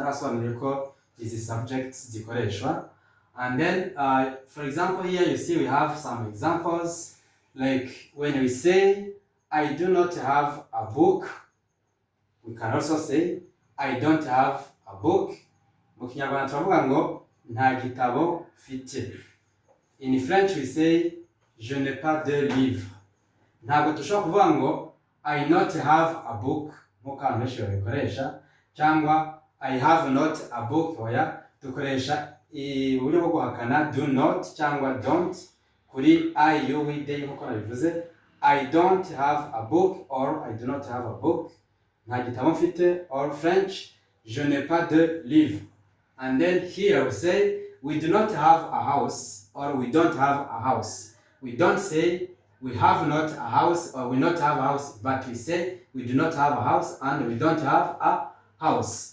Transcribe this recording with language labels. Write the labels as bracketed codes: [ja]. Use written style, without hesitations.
[rw] Narasobanuriye ko izi subjects zikoreshwa. [en] And then for example here you see we have some examples, like when we say I do not have a book, we can also say I don't have a book. [rw] Mu Kinyarwanda turavuga ngo nta gitabo mfite. [en] In French we say [fr] je n'ai pas de livre. [rw] Ntabwo dushobora kuvuga ngo [en] I not have a book [rw] nk'uko abantu benshi babikoresha, cyangwa [en] I have not a book. [rw] Oya, dukoresha uburyo bwo guhakana do not cyangwa don't kuri I, you, we, they nk'uko nabivuze. [en] I don't have a book or I do not have a book. [rw] Nta gitabo mfite, [en] or French, [fr] je n'ai pas de livre. [en] And then here we say we do not have a house or we don't have a house. We don't say we have not a house or we not have a house, but we say we do not have a house and we don't have a house.